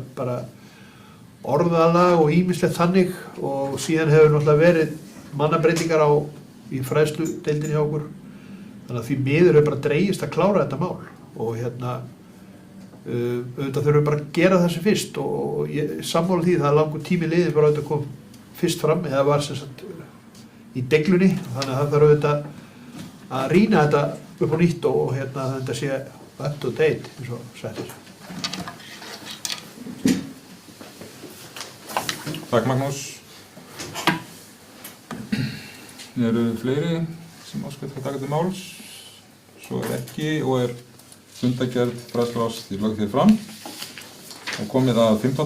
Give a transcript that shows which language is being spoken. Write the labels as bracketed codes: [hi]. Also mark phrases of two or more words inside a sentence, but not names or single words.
[is] bara orðalag og ýmislegt þannig og síðan hefur náttúrulega verið mannabreytingar í fræðsludeildinni hjá okkur, þannig að því miður hefur bara dregist að klára þetta mál og auðvitað þurfum við bara að gera það sem fyrst og sammála því það er langur tími liðið bara auðvitað kom fyrst fram eða var sem sagt í deglunni, þannig að það þarf auðvitað að rýna þetta upp á nýtt og þetta sé [en] up to date [is] eins og settir. Takk Magnús. Eru fleiri sem áskvæmt að taka til máls? Svo er ekki og fundargerð fræðsluárs því lögð hér fram og komið að 15.